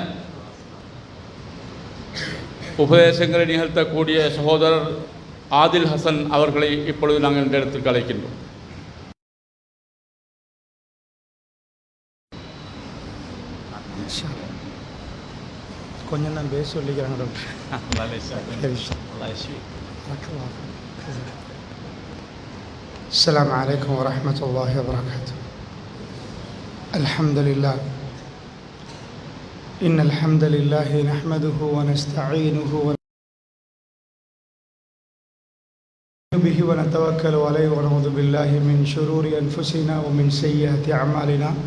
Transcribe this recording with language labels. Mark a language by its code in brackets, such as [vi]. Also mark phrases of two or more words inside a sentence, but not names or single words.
[ta] உபதேசங்களை நிகழ்த்தக்கூடிய சகோதரர் ஆதில் ஹசன் அவர்களை இப்பொழுது நாங்கள் இந்த இடத்திற்கு அழைக்கின்றோம். கொஞ்சம் தான் பேச சொல்லிக்கிறாங்க. [ar] السلام عليكم ورحمة الله وبركاته. الحمد لله إن الحمد لله نحمده ونستعينه به ونتوكل عليه ونعوذ بالله من شرور أنفسنا ومن سيئات أعمالنا